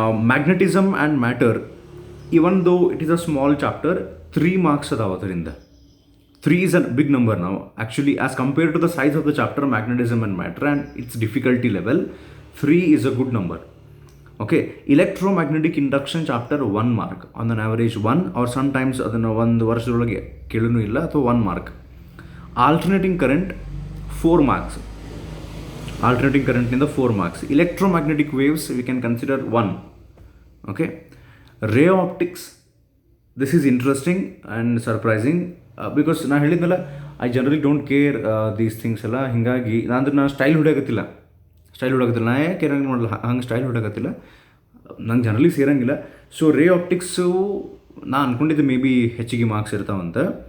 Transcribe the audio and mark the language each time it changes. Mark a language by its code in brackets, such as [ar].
[en] magnetism and matter, even though it is a small chapter, 3 marks [kn] ಅದಾವ ಅದರಿಂದ. [en] 3 is a big number now. Actually, as compared to the size of the chapter, magnetism and matter, and its difficulty level, 3 is a good number. Okay, electromagnetic induction chapter 1 mark, on an average 1, or sometimes [kn] ಅದನ್ನು ಒಂದು ವರ್ಷದೊಳಗೆ ಕೇಳೂ ಇಲ್ಲ ಅಥವಾ [en] 1 mark. Alternating current 4 marks. Alternating current ನಿಂದ 4 marks. Electromagnetic waves we can consider 1. Okay, ray optics, this is interesting and surprising. Because [kn] ನಾನು ಹೇಳಿದ್ನಲ್ಲ, [en] I generally don't care these things ಎಲ್ಲ. [kn] ಹೀಗಾಗಿ ನಾನು ಸ್ಟೈಲ್ ಹೊಡೆಯಕತ್ತಿಲ್ಲ, ನಾ ಯಾಕೆ ಇರಂಗೆ ಮಾಡಲ್ಲ, ಹಂಗೆ ಸ್ಟೈಲ್ ಹೊಡೆಯಕತ್ತಿಲ್ಲ, ನಂಗೆ ಜನರಲಿ ಸೇರಂಗಿಲ್ಲ. ಸೊ ರೇ ಆಪ್ಟಿಕ್ಸು ನಾನು ಅಂದ್ಕೊಂಡಿದ್ದೆ ಮೇ ಬಿ ಹೆಚ್ಚಿಗೆ ಮಾರ್ಕ್ಸ್ ಇರ್ತಾವಂತ.